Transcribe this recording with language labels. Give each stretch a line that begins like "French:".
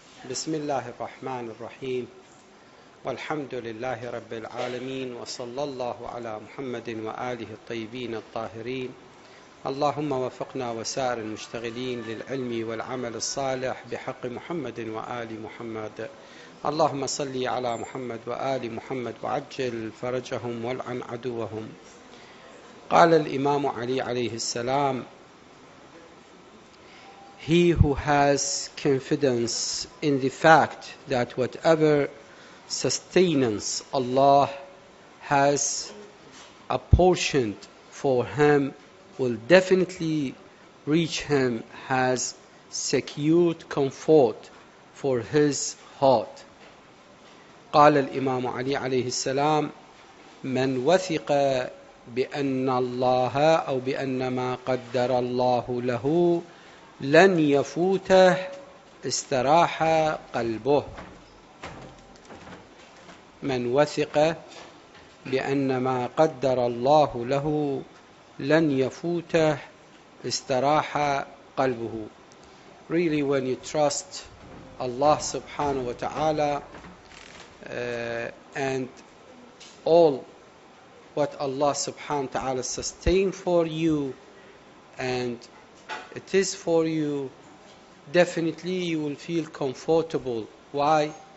Arabic: بسم الله الرحمن الرحيم. والحمد لله رب العالمين، وصلى الله على محمد وآله الطيبين الطاهرين. اللهم وفقنا وسائر المشتغلين للعلم والعمل الصالح بحق محمد وآل محمد. اللهم صل على محمد وآل محمد وعجل فرجهم والعن عدوهم. قال الإمام علي عليه السلام:
English: He who has confidence in the fact that whatever sustenance Allah has apportioned for him will definitely reach him, has secured comfort for his heart.
Arabic: قال الإمام علي عليه السلام: من وثق بأن الله أو بأن ما قدر الله له لن يفوته استراح قلبه. من وثق بأن ما قدر الله له لن يفوته استراح قلبه.
English: Really, when you trust Allah subhanahu wa ta'ala and all what Allah subhanahu wa ta'ala sustain for you, and it is for you, definitely you will feel comfortable. Why?